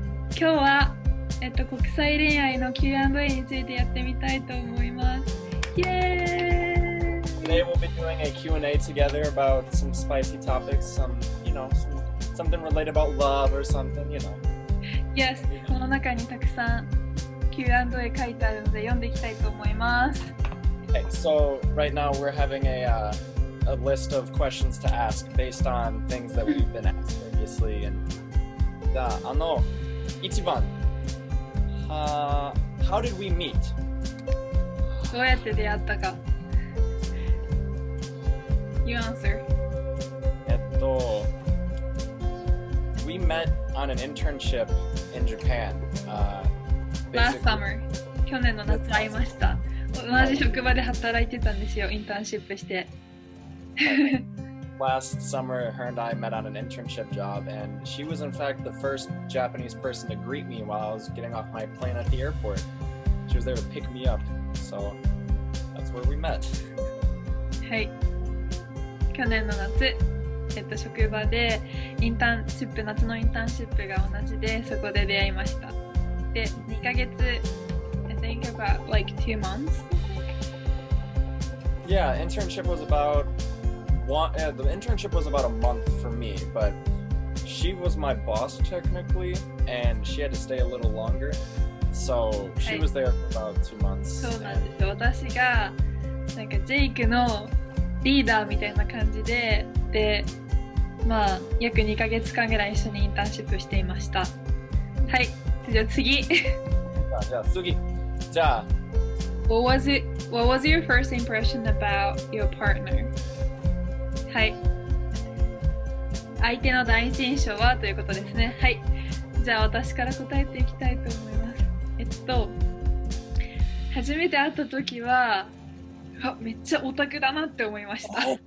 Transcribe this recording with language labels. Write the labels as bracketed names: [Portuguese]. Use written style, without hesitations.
[Japanese] 今日は、国際恋愛の Q&A についてやってみたいと思います。イエーイ [English] Today we'll be doing a Q&A together about some spicy topics, something related about love or something, Yes、 [Japanese] この中にたくさん Q&A 書いてあるので読んでいきたいと思います。 [English] Okay, so right now we're having a list of questions to ask based on things that we've been asked previously. And 1番、How did we meet? [Japanese] どうやって出会ったか。 [English] You answer. We met on an internship in Japan. Last summer. [Japanese] 去年の夏会いました。同じ職場で働いてたんですよ、インターンシップして。 [English] Last summer, her and I met on an internship job, and she was in fact the first Japanese person to greet me while I was getting off my plane at the airport. She was there to pick me up, so that's where we met. [Japanese] はい。去年の夏、職場でインターンシップ、夏のインターンシップが同じで、そこで出会いました。で、2ヶ月、 [English] I think about like 2 months. Yeah, internship was about the internship was about a month for me, but she was my boss technically, and she had to stay a little longer, so she was there for about 2 months. [Japanese] そうなんですよ。私がなんかジェイクのリーダーみたいな感じで、まあ約2ヶ月間ぐらい一緒にインターンシップしていました。はい、じゃあ次。じゃあ次。じゃあ。 [English] What was your first impression about your partner? [Japanese] はい。相手の第一印象はということですね。はい。じゃあ私から答えていきたいと思います。初めて会った時は、めっちゃオタクだなって思いました。